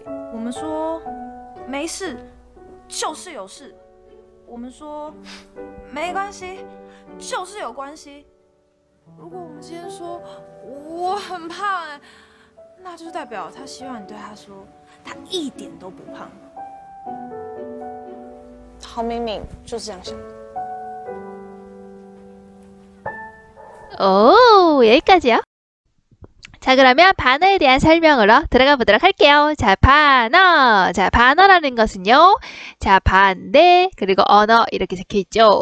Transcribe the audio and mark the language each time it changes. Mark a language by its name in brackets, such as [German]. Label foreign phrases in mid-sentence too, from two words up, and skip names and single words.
[Chinese] 我们说没事，就是有事；我们说没关系，就是有关系。如果我们今天说我很胖那就代表他希望你对他说他一点都不胖。陶明明就是这样想。 [Korean] 오, 여기까지요. 자, 그러면 반어에 대한 설명으로 들어가 보도록 할게요. 자, 반어. 자, 반어라는 것은요. 자, 반대, 그리고 언어 이렇게 적혀있죠.